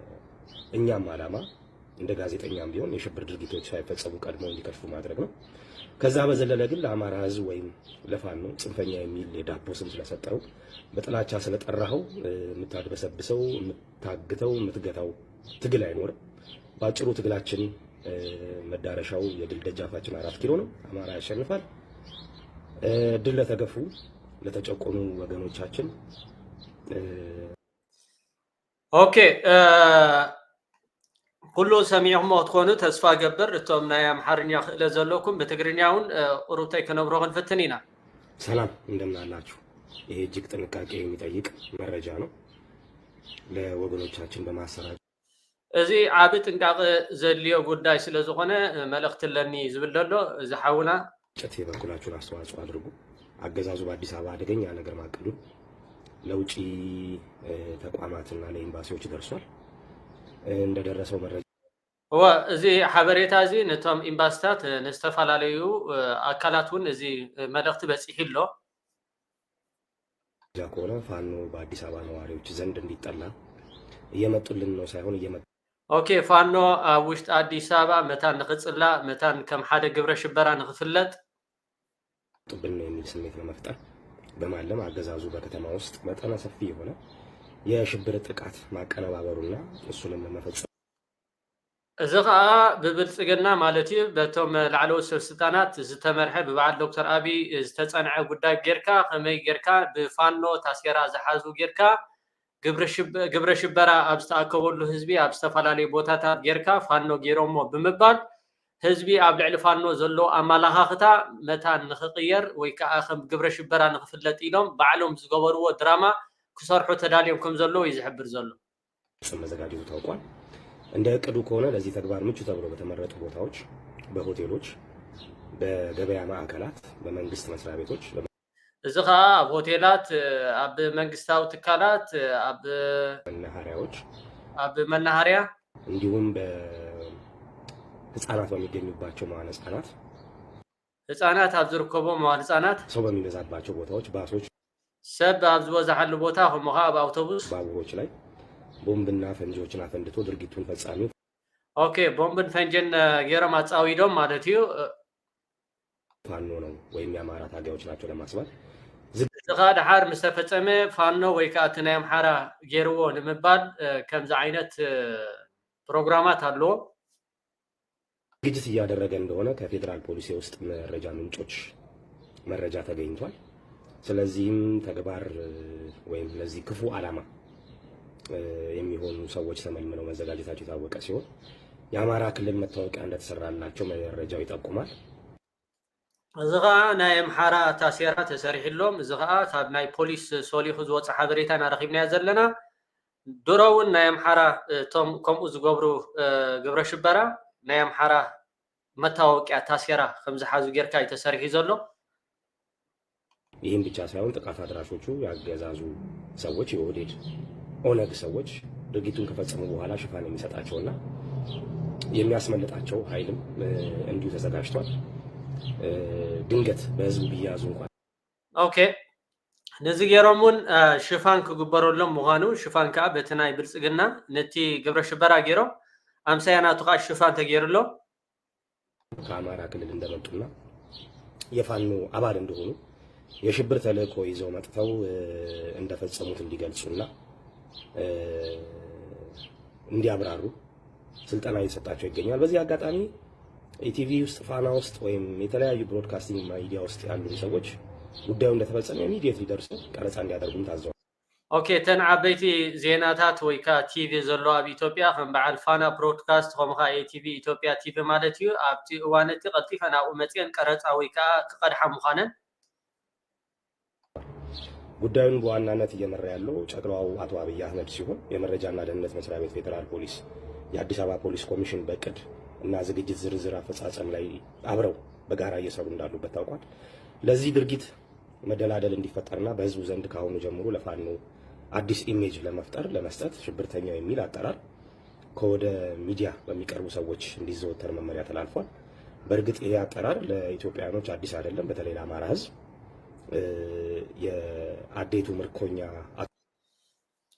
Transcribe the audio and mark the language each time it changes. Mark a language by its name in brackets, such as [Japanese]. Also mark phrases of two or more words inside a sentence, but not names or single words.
[Amharic] የእኛም ዓላማ እንደ ጋዜጠኛም ቢሆን የሽብር ድርጊቶች ሳይፈጸሙ ቀድሞ እንዲከሽፉ ማድረግ ነው። ከዛ በዘለለ ግን ለአማራ ህዝብ ወይም ለፋኖ ጽንፈኛ የሚል የዳቦ ስም ስለሰጠው በጥላቻ ስለጠራኸው የምታድበሰብሰው የምታግተው የምትገታው ትግል አይኖርም። ባጭሩ ትግላችን መዳረሻው የድል ደጃፋችን 4 ኪሎ ነው። አማራ ያሸንፋል። ድል ለተገፉ ለተጨቆኑ ወገኖቻችን [Tigrinya] ኦኬ ኩሉ ሰሚዕሞ ትኮኑ ተስፋ ገበር እቶም ናይ አምሓርኛ ክእለ ዘለኩም በትግርኛውን ቁሩብታይ ከነብሮ ክንፍትን ኢና። [Amharic] ሰላም እንደምን አላችሁ? ይሄ እጅግ ጥንቃቄ የሚጠይቅ መረጃ ነው ለወገኖቻችን በማሰራጨት [Tigrinya] እዚ ዓብ ጥንቃቄ ዘድልዮ ጉዳይ ስለ ዝኾነ መልእክት ለኒ ዝብል ዘሎ ዝሓውና [Amharic] ጨት የበኩላችሁን አስተዋጽኦ አድርጉ። አገዛዙ በአዲስ አበባ አደገኛ ነገር ማቀዱን ለውጪ ተቋማትና ለኤምባሲዎች ደርሷል። እንደደረሰው መረጃ [Tigrinya] እዚ ሓበሬታ እዚ ነቶም ኤምባሲታት ንዝተፈላለዩ አካላቱን እዚ መልእክት በፂሒሎ [Amharic] ከሆነ ፋኖ በአዲስ አበባ ነዋሪዎች ዘንድ እንዲጠላ እየመጡልን ነው ሳይሆን እየመጡ [Tigrinya] ኦኬ ፋኖ ኣብ ውሽጢ አዲስ አበባ መታን ንክፅላ መታን ከም ሓደ ግብረ ሽበራ ንክፍለጥ [Amharic] ጥብን ነው የሚል ስሜት ለመፍጠር በማለም አገዛዙ በከተማ ውስጥ መጠነ ሰፊ የሆነ የሽብር ጥቃት ማቀነባበሩና እሱንም መፈጸም [Tigrinya] እዚ ከዓ ብብልጽግና ማለት እዩ በቶም ላዕለዎት ሰበስልጣናት ዝተመርሐ ብበዓል ዶክተር አብይ ዝተጸንዐ ጉዳይ ጌርካ ከመይ ጌርካ ብፋኖ ታስየራ ዝሓዙ ጌርካ ግብረ ሽበራ ኣብ ዝተኣከበሉ ህዝቢ ኣብ ዝተፈላለዩ ቦታታት ጌርካ ፋኖ ጌሮሞ ብምባል ህዝቢ ኣብ ልዕሊ ፋኖ ዘሎ ኣመላኻኽታ መታን ንኽቕየር ወይ ከዓ ከም ግብረ ሽበራ ንኽፍለጥ ኢሎም ባዕሎም ዝገበርዎ ድራማ ክሰርሑ ተዳልዮም ከም ዘለዎ እዩ ዝሕብር ዘሎ። [Amharic] መዘጋጀቱ ታውቋል። እንደ እቅዱ ከሆነ ለዚህ ተግባር ምቹ ተብሎ በተመረጡ ቦታዎች፣ በሆቴሎች፣ በገበያ ማዕከላት፣ በመንግስት መስሪያ ቤቶች [Tigrinya] እዚ ከዓ ኣብ ሆቴላት፣ ኣብ መንግስታዊ ትካላት፣ ኣብ [Amharic] መናኸሪያዎች፣ [Tigrinya] ኣብ መናኸሪያ [Amharic] እንዲሁም በህፃናት በሚገኙባቸው መዋዕለ [Tigrinya] ህፃናት ኣብ ዝርከቦ መዋዕለ ህፃናት [Amharic] ሰው በሚበዛባቸው ቦታዎች፣ ባሶች፣ [Tigrinya] ሰብ ኣብ ዝበዛሓሉ ቦታ ከምኡ ከዓ ኣብ አውቶቡስ [Amharic] ባቡሮች ላይ ቦምብና ፈንጂዎችን አፈንድቶ ድርጊቱን ፈጻሚው [Tigrinya] ኦኬ ቦምብን ፈንጂን ጌሮም አጻዊዶም ማለት እዩ [Amharic] ፋኖ ነው ወይም የአማራ ታጋዮች ናቸው ለማስባል [Tigrinya] ዝኻ ድሓር ምስ ተፈጸመ ፋኖ ወይ ከዓ እቲ ናይ አምሓራ ጌርዎ ንምባል ከምዚ ዓይነት ፕሮግራማት ኣለዎ። [Amharic] ዝግጅት እያደረገ እንደሆነ ከፌዴራል ፖሊስ የውስጥ መረጃ ምንጮች መረጃ ተገኝቷል። ስለዚህም ተግባር ወይም ለዚህ ክፉ ዓላማ የሚሆኑ ሰዎች ተመልምለው መዘጋጀታቸው የታወቀ ሲሆን የአማራ ክልል መታወቂያ እንደተሰራላቸው መረጃው ይጠቁማል። [Tigrinya] እዚ ከዓ ናይ አምሓራ ታስየራ ተሰሪሕሎም እዚ ከዓ ካብ ናይ ፖሊስ ሶሊሑ ዝወፅእ ሓበሬታ እናረኺብናዮ ዘለና ድሮ እውን ናይ አምሓራ እቶም ከምኡ ዝገብሩ ግብረ ሽበራ ናይ አምሓራ መታወቂያ ታስየራ ከም ዝሓዙ ጌርካ እዩ ተሰሪሑ ዘሎ። [Amharic] ይህም ብቻ ሳይሆን ጥቃት አድራሾቹ ያገዛዙ ሰዎች የኦህዴድ ኦነግ ሰዎች ድርጊቱን ከፈጸሙ በኋላ ሽፋን የሚሰጣቸውና የሚያስመልጣቸው ኃይልም እንዲሁ ተዘጋጅቷል። ድንገት በህዝቡ ቢያዙ እንኳን [Tigrinya] ኦኬ ነዚ ጌሮሙን ሽፋን ክግበረሎም ምዃኑ ሽፋን ከዓ በቲ ናይ ብልጽግና ነቲ ግብረ ሽበራ ጌሮም አምሳያናቱ ከዓ ሽፋን ተገይሩሎ [Amharic] ከአማራ ክልል እንደመጡና የፋኖ አባል እንደሆኑ የሽብር ተልእኮ ይዘው መጥተው እንደፈጸሙት እንዲገልጹና እንዲያብራሩ ስልጠና እየሰጣቸው ይገኛል። በዚህ አጋጣሚ ኢቲቪ ውስጥ ፋና ውስጥ ወይም የተለያዩ [English] broadcasting media [Amharic] ውስጥ ያሉ ሰዎች ጉዳዩ እንደተፈጸመ ኢሚዲየትሊ ደርሰው ቀረጻ እንዲያደርጉም ታዘዋል። [Tigrinya] ኦኬ ተን ዓበይቲ ዜናታት ወይ ከዓ ቲቪ ዘሎ ኣብ ኢትዮጵያ ከም በዓል ፋና ብሮድካስት ከምኡ ከዓ ኤቲቪ ኢትዮጵያ ቲቪ ማለት እዩ ኣብቲ እዋነቲ ቀልጢፈን ኣብኡ መፅአን ቀረፃ ወይ ከዓ ክቀድሓ ምዃነን [Amharic] ጉዳዩን በዋናነት እየመራ ያለው ጨቅላው አቶ አብይ አህመድ ሲሆን የመረጃና ደህንነት መስሪያ ቤት ፌደራል ፖሊስ የአዲስ አበባ ፖሊስ ኮሚሽን በቅድ እና ዝግጅት ዝርዝር አፈጻጸም ላይ አብረው በጋራ እየሰሩ እንዳሉበት ታውቋል። ለዚህ ድርጊት መደላደል እንዲፈጠርና በህዝቡ ዘንድ ካሁኑ ጀምሮ ለፋኖ አዲስ ኢሜጅ ለመፍጠር ለመስጠት ሽብርተኛው የሚል አጠራር ከወደ ሚዲያ በሚቀርቡ ሰዎች እንዲዘወተር መመሪያ ተላልፏል። በእርግጥ ይሄ አጠራር ለኢትዮጵያኖች አዲስ አይደለም። በተለይ ለአማራ ህዝብ የአዴቱ ምርኮኛ